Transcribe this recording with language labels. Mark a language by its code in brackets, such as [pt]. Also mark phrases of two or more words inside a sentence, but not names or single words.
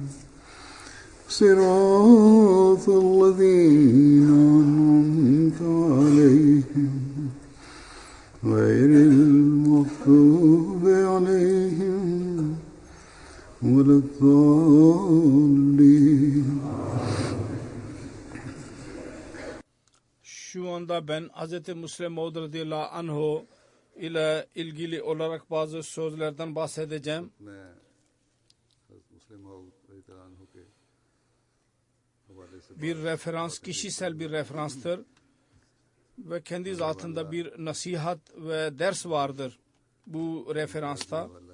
[ar] صراط الذين أنعمت عليهم غير المغضوب عليهم ولا الضالين. [tr] Şu anda ben Hz. Müslim Maud radıyallahu anh ile ilgili olarak bazı sözlerden bahsedeceğim. Bir referans kişisel bir referanstır ve kendi zatında bir nasihat ve ders vardır bu referansta.